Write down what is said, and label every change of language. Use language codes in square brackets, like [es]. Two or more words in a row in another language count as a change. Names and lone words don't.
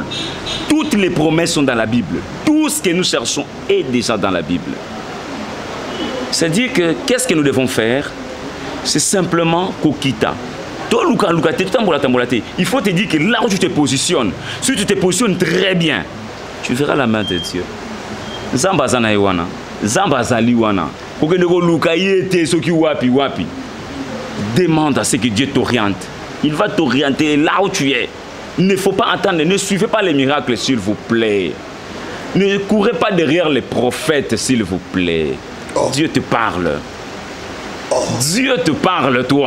[fr] Toutes les promesses sont dans la Bible. Tout ce que nous cherchons est déjà dans la Bible. C'est-à-dire que qu'est-ce que nous devons faire? C'est simplement kokita. Il faut te dire que là où tu te positionnes, si tu te positionnes très bien, tu verras la main de Dieu. [ln] Zambazana iwana, Zambazali wana. [fr] Demande à ce que Dieu t'oriente. Il va t'orienter là où tu es. Il ne faut pas attendre, ne suivez pas les miracles, s'il vous plaît. Ne courez pas derrière les prophètes, s'il vous plaît. Oh. Dieu te parle. Oh. Dieu te parle, toi.